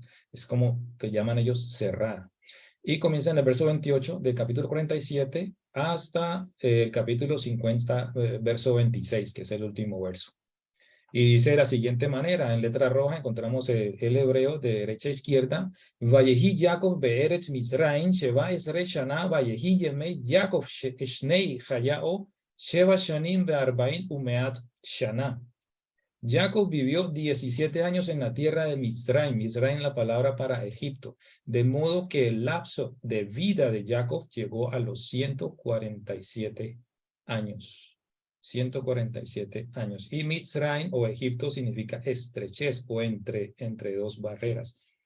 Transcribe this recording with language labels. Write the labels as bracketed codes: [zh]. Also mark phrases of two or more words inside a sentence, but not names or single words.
[es] Es como que llaman ellos cerrada. Y comienza en el verso 28 del capítulo 47 hasta el capítulo 50, verso 26, que es el último verso. Y dice de la siguiente manera, en letra roja encontramos el hebreo de derecha a izquierda, [he] ויחי יעקב בארץ מצרים שבע עשרה שנה ויהי ימי יעקב שני חייו שבע שנים וארבעים ומאת שנה. [es] Jacob vivió 17 años en la tierra de Mizraim, Mizraim la palabra para Egipto, de modo que el lapso de vida de Jacob llegó a los 147 años. 147 años. Y Mizraim o Egipto significa estrechez o entre dos barreras.